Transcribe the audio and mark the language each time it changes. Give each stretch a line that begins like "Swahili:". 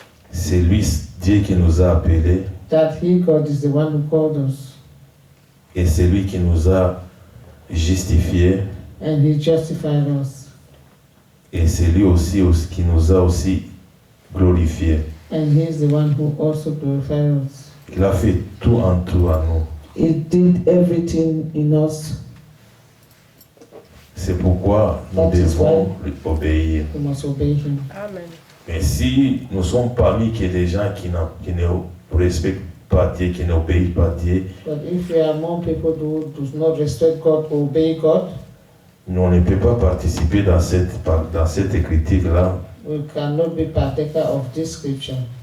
French: c'est lui, Dieu qui nous a appelés
English: that he, God, is the one who called us,
French: et c'est lui qui nous a justifiés
English: and he justified us,
French: et c'est lui aussi qui nous a aussi glorifiés.
English: and he is the one who also glorified us.
French: Il a fait tout en tout à nous.
English: He did everything in us.
French: C'est pourquoi nous
English: That is
French: devons lui obéir.
English: We must obey him. Amen.
French: Mais si nous sommes parmi des gens qui ne respectent pas Dieu, qui n'obéissent pas Dieu,
English: But if we are among people who do not respect God, who obey God,
French: nous on ne peut pas participer dans cette écriture-là.
English: we cannot be partaker of this scripture.